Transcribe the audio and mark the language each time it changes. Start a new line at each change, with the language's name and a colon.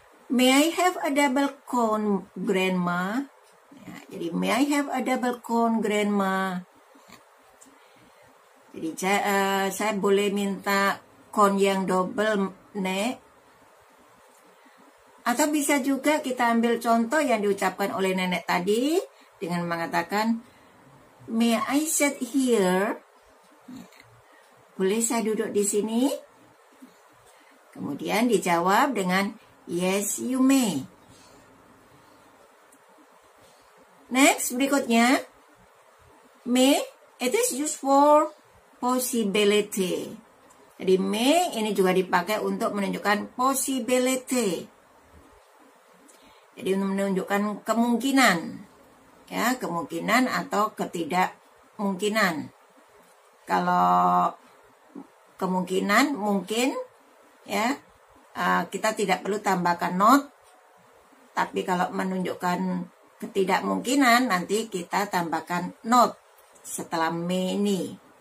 English: May I have a double cone, Grandma?
Indonesian: Ya, jadi
English: may I have a double cone, Grandma?
Indonesian: Jadi saya boleh minta cone yang double, Nek? Atau bisa juga kita ambil contoh yang diucapkan oleh nenek tadi dengan mengatakan,
English: may I sit here?
Indonesian: Boleh saya duduk di sini? Kemudian dijawab dengan
English: yes, you may.
Indonesian: Next, berikutnya.
English: May, it is used for possibility.
Indonesian: Jadi may ini juga dipakai untuk menunjukkan possibility. Jadi menunjukkan kemungkinan. Ya, kemungkinan atau ketidakmungkinan. Kalau kemungkinan mungkin, ya, kita tidak perlu tambahkan not, tapi kalau menunjukkan ketidakmungkinan nanti kita tambahkan not setelah may ini.